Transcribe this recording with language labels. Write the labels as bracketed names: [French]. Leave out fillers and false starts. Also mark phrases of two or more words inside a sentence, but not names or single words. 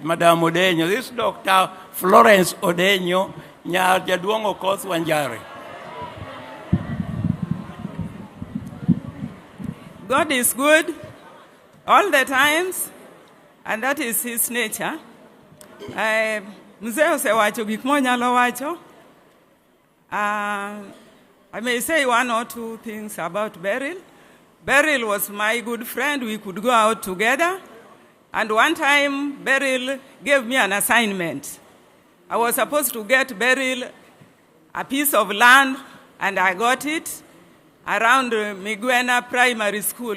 [English] Madam Odenyo, this is Dr. Florence Odenyo, Nyar Jaduong Okoth Wanjari. God is good all the times, and that is his nature. [Luo (Kenya and Tanzania)] Mzee osewacho gik monyalo wacho. [English] I may say one or two things about Beryl. Beryl was my good friend. We could go out together. And one time, Beryl gave me an assignment. I was supposed to get Beryl a piece of land, and I got it around Miguena Primary School.